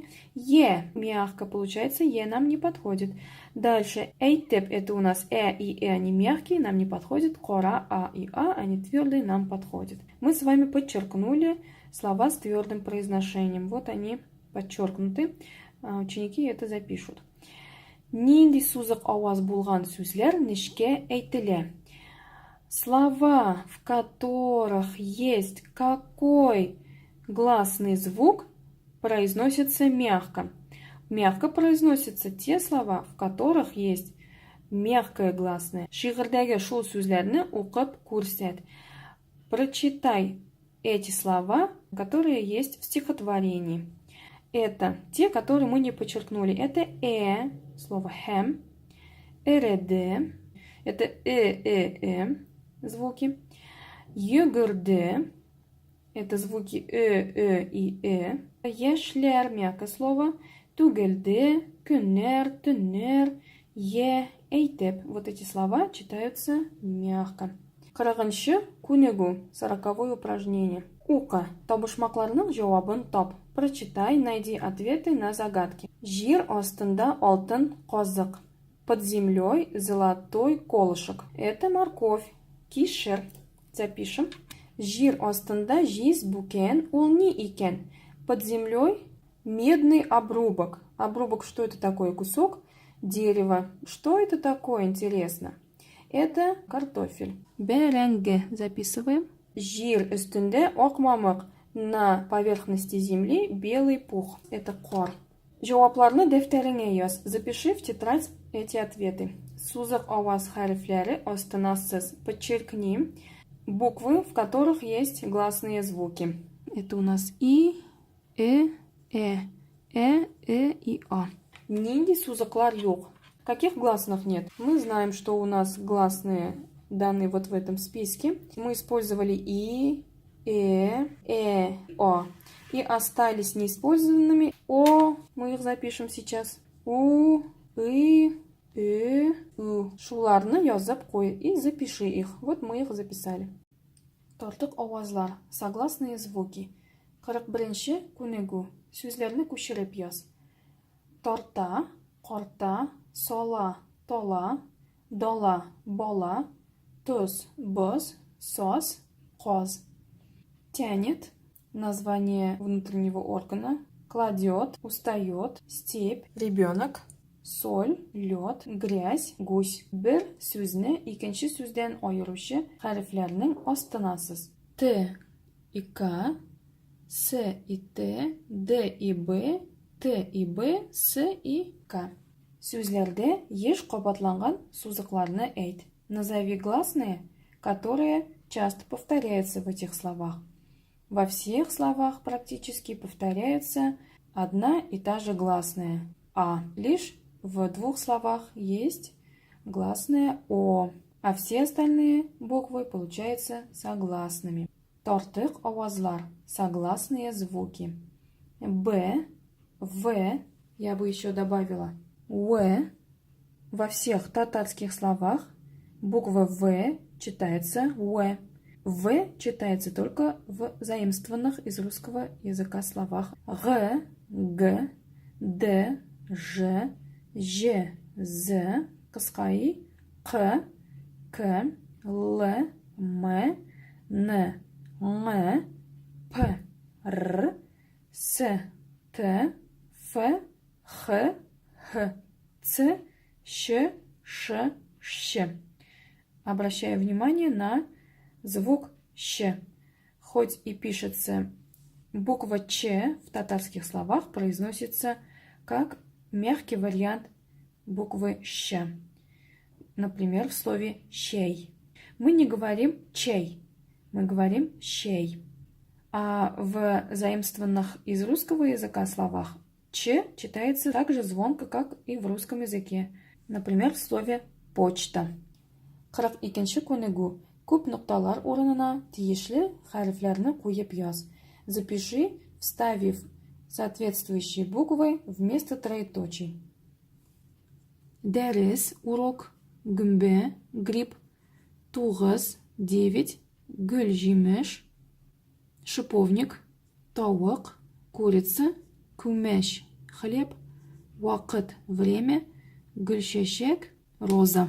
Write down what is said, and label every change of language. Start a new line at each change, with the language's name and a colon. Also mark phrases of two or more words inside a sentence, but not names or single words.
Russian: «Е» мягко получается, «е» нам не подходит. Дальше «эйтеп» это у нас «э» и «э» они мягкие, нам не подходят. «Кора», «а» и «а» они твердые, нам подходят. Мы с вами подчеркнули слова с твердым произношением. Вот они подчеркнуты. Ученики это запишут.
Tatar: «Нинди сузык аваз булган сүзләр нишке әйтелә».
Russian: Слова, в которых есть какой гласный звук, произносятся мягко. Мягко произносятся те слова, в которых есть мягкое гласное.
Tatar: Шигырдәге шул сүзләрне укып күрсәт.
Russian: Прочитай эти слова, которые есть в стихотворении. Это те, которые мы не подчеркнули. Это слово «хэм», «эреде», это звуки. «Йөгерде» это звуки и «э». «Яшьләр» мягкое слово. «Түгелде», «көннәр», «төннәр», «е», «әйтеп». Вот эти слова читаются мягко.
Tatar: Кырыгынчы күнегү.
Russian: 40-е упражнение.
Tatar: Ука. Табышмакларның җавабын тап.
Russian: Прочитай, найди ответы на загадки.
Tatar: Җир астында алтын казык.
Russian: Под землей золотой колышек. Это морковь. Кишер. Запишем.
Tatar: Җир астында җиз бүкен, ул ни икән?
Russian: Под землей медный обрубок. Обрубок, что это такое? Кусок дерева. Что это такое, интересно? Это картофель. Бәрәңге. Записываем.
Tatar: Җир өстендә ак мамык.
Russian: На поверхности земли белый пух. Это кор.
Tatar: Җавапларны дәфтәреңә яз.
Russian: Запиши в тетрадь эти ответы.
Tatar: Сузык аваз хәрефләре астына сыз.
Russian: Подчеркни буквы, в которых есть гласные звуки. Это у нас и, и, а.
Tatar: Нинди сузыклар юк.
Russian: Каких гласных нет? Мы знаем, что у нас гласные даны вот в этом списке. Мы использовали и, о. И остались неиспользованными о. Мы их запишем сейчас. У, у.
Tatar: Шуларны язып кой
Russian: и запиши их. Вот мы их записали.
Tatar: Тортык авазлар.
Russian: Согласные звуки.
Tatar: 41-ші күнегү. Сүзләрне күчереп яз. Торта, корта, сола, тола, дола, бола, туз, боз, сос, коз.
Russian: Тянет. Название внутреннего органа. Кладет, устает, степь, ребенок. Соль, лед, грязь, гусь.
Tatar: Бер сүзне икенче сүздән айыручы хәрефләрнең астына сыз.
Russian: Т и К, С и Т, Д и Б, Т и Б, С и К.
Tatar: Сүзләрдә еш кабатланган сузыкларны әйт.
Russian: Назови гласные, которые часто повторяются в этих словах. Во всех словах практически повторяется одна и та же гласная А. Лишь в двух словах есть гласная О, а все остальные буквы получаются согласными.
Tatar: Тортык авазлар.
Russian: Согласные звуки. Б, В, я бы еще добавила В. Во всех татарских словах буква В читается В. В читается только в заимствованных из русского языка словах. Г, Г, Д, Ж, Ж, З, кыскай, К, К, Л, М, Н, Ң, П, Р, С, Т, Ф, Х, Х, Ц, Щ, Ш, Щ. Обращаю внимание на звук Щ. Хоть и пишется буква Ч в татарских словах, произносится как мягкий вариант буквы Щ. Например, в слове щей. Мы не говорим чей, мы говорим щей. А в заимствованных из русского языка словах Ч читается так же звонко, как и в русском языке. Например, в слове почта.
Tatar: 42-ші күнегү. Күп нокталар урынына тиешле хәрефләрне куеп яз.
Russian: Запиши, вставив соответствующие буквы вместо троеточий.
Tatar: Дәрес, урок, гүмбә, гриб, 9, 9, гүл җимеш, шиповник, тавык, курица, күмәч, хлеб, вакыт, время, гүлчәчәк, роза.